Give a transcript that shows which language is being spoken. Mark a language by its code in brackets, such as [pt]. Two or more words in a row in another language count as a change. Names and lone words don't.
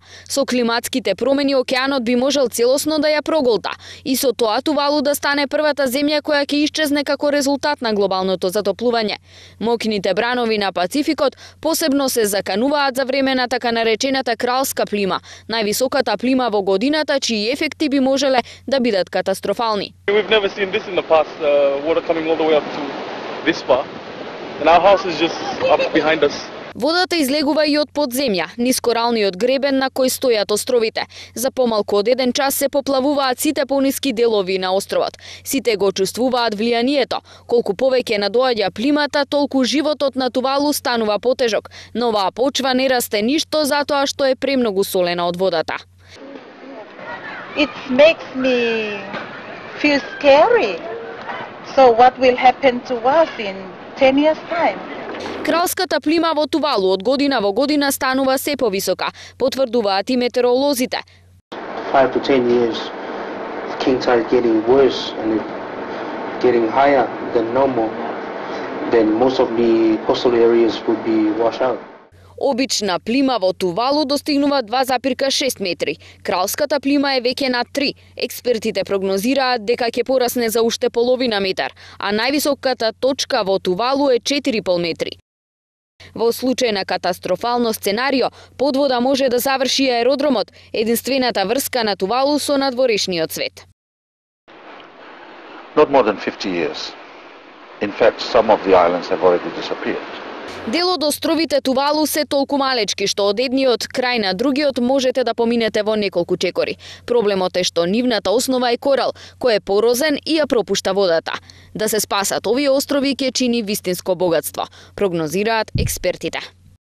[mk] Со климатските промени океанот би можел целосно да ја проголта и со тоа Тувалу да стане првата земја која ќе исчезне како резултат на глобалното затоплување. Моќните бранови на Пацификот посебно се закануваат за време на така наречената кралска плима, највисоката плима во годината чии ефекти би можеле да бидат катастрофални. [en] We've never seen this in the past, water coming all the way up to this far. And our house is just up behind us. [mk] Водата излегува и од подземја, низ коралниот гребен на кој стојат островите. За помалку од 1 час се поплавуваат сите пониски делови на островот. Сите го чувствуваат влијанието. Колку повеќе надоаѓа плимата, толку животот на Тувалу станува потежок. Но оваа почва не расте ништо затоа што е премногу солена од водата. [en] It makes me feel scary. So what will happen to us in 10 years time? [mk] Кралската плима во Тувалу од година во година станува се повисока, потврдуваат и метеоролозите. [en] 5 to 10 years, king tide getting worse and getting higher than normal, then most of the coastal areas would be washed out. [mk] Обична плима во Тувалу достигнува 2,6 метри. Кралската плима е веќе над 3. Експертите прогнозираат дека ќе порасне за уште половина метар, а највисоката точка во Тувалу е 4,5 метри. Во случај на катастрофално сценарио, под вода може да заврши аеродромот, единствената врска на Тувалу со надворешниот свет. [en] Not more than 50 years. In fact, some of the islands have already disappeared. [mk] Дел од островите Тувалу се толку малечки што од едниот крај на другиот можете да поминете во неколку чекори. Проблемот е што нивната основа е корал, кој е порозен и ја пропушта водата. Да се спасат овие острови ќе чини вистинско богатство, прогнозираат експертите.